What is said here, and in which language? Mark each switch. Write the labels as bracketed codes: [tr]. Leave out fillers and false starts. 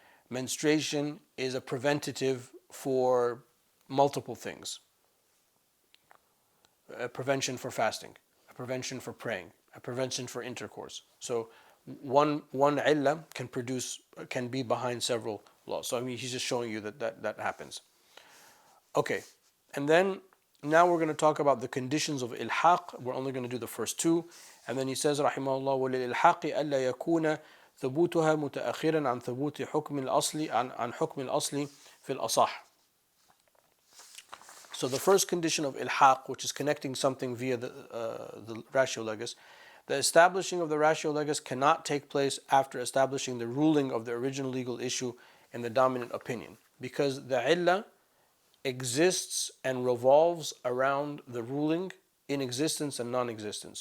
[en] Menstruation is a preventative for multiple things: a prevention for fasting, a prevention for praying, a prevention for intercourse. So one illah can be behind several laws. So I mean, he's just showing you that happens. Okay, and then now we're going to talk about the conditions of ilhaq. We're only going to do the first two, and then he says, [ar] rahimahullah, وللإلحاق ألا يكون ثبوتها متأخرا عن ثبوت حكم الأصل عن حكم الأصل في الأصح. [en] So the first condition of ilhaq, which is connecting something via the ratio legis, the establishing of the ratio legis cannot take place after establishing the ruling of the original legal issue in the dominant opinion, because the illah exists and revolves around the ruling in existence and non-existence.